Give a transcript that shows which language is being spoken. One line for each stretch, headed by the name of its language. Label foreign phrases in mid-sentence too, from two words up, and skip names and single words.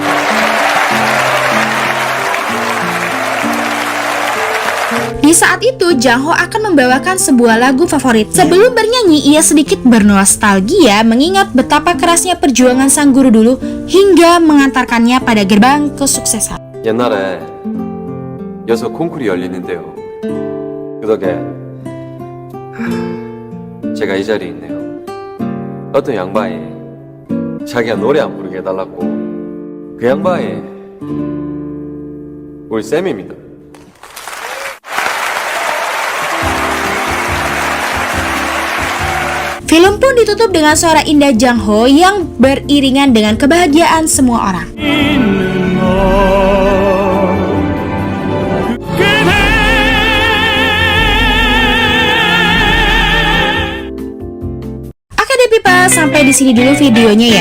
Indonesian: Di saat itu, Jang Ho akan membawakan sebuah lagu favorit. Sebelum bernyanyi, ia sedikit bernostalgia mengingat betapa kerasnya perjuangan sang guru dulu hingga mengantarkannya pada gerbang kesuksesan.
Korean: 옛날에 여서 콩쿨이 열리는데요. 그 덕에 제가 이 자리에 있네요. 어떤 양반이 자기가 노래 안 부르게 해달라고. 그 양반이 우리 쌤입니다.
Indonesian: Film pun ditutup dengan suara indah Jang Ho yang beriringan dengan kebahagiaan semua orang. Pipa, sampai di sini dulu videonya ya.